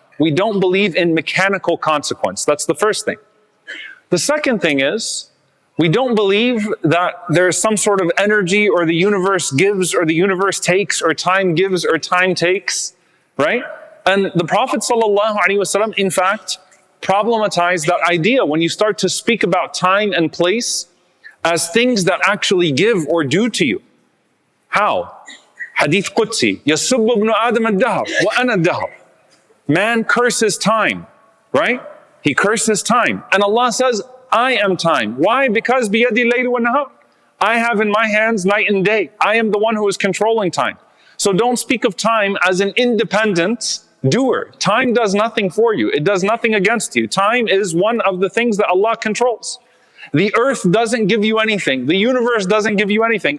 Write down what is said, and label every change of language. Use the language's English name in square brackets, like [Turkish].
[English] We don't believe in mechanical consequence. That's the first thing. The second thing is, we don't believe that there's some sort of energy or the universe gives or the universe takes or time gives or time takes, right? And the Prophet ﷺ, in fact, problematized that idea when you start to speak about time and place as things that actually give or do to you. How? [Arabic] Hadith Qudsi, يَسُبُّ ابْنُ آدَمَ الدَّهْرَ وَأَنَا الدَّهْرَ. [English] Man curses time, right? He curses time. And Allah says, I am time. Why? Because [Arabic] بِيَدِي اللَّيْلُ وَالنَّهَارُ. [English] I have in my hands night and day. I am the one who is controlling time. So don't speak of time as an independent doer. Time does nothing for you. It does nothing against you. Time is one of the things that Allah controls. The earth doesn't give you anything. The universe doesn't give you anything.